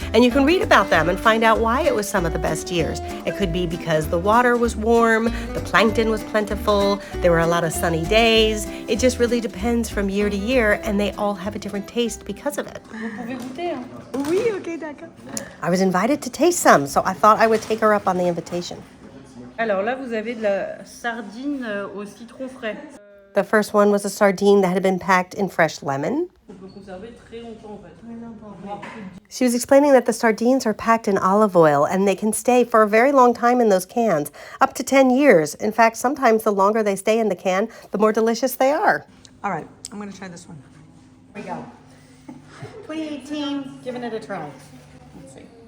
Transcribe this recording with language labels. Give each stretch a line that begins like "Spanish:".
English: And you can read about them and find out why it was some of the best years. It could be because the water was warm, the plankton was plentiful, there were a lot of sunny days. It just really depends from year to year, and they all have a different taste because of it.
French: Oui, okay, d'accord.
English: I was invited to taste some, so I thought I would take her up on the invitation.
French: Alors là, vous avez de la sardine au citron frais.
English: The first one was a sardine that had been packed in fresh lemon.
French: On peut conserver très longtemps en fait.
English: She was explaining that the sardines are packed in olive oil and they can stay for a very long time in those cans, up to 10 years. In fact, sometimes the longer they stay in the can, the more delicious they are. All right, I'm going to try this one. Here we go. 2018, giving it a try. Let's see.